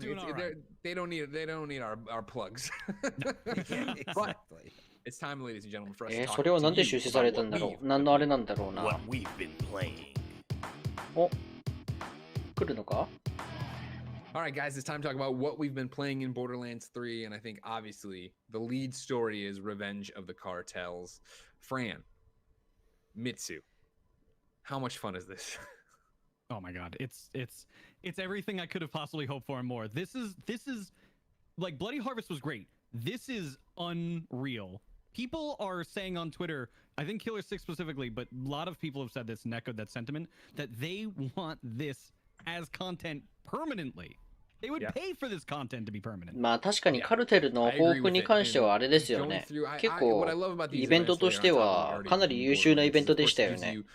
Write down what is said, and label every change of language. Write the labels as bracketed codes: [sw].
[en] They don't need our plugs. But it's time, ladies and gentlemen, for us to talk [ja] それはなんで修正されたんだろう。何のあれなんだろうな。お、来るのか [en] ？All right, guys, it's time to talk about what we've been playing in Borderlands 3, and I think obviously the lead story is Revenge of the Cartels. Fran, Mitsu, how much fun is this? Oh my god, it's everything I could have possibly hoped for and more. This is like Bloody Harvest was great. This is unreal. People are saying on Twitter, I think Killer 6 specifically, but a lot of people have said this and echoed that sentiment, that they want this as content permanently. They would pay for this content to be permanent. [ja] まあ確かにカルテルの豊富に関してはあれですよね。結構イベントとしてはかなり優秀なイベントでしたよね。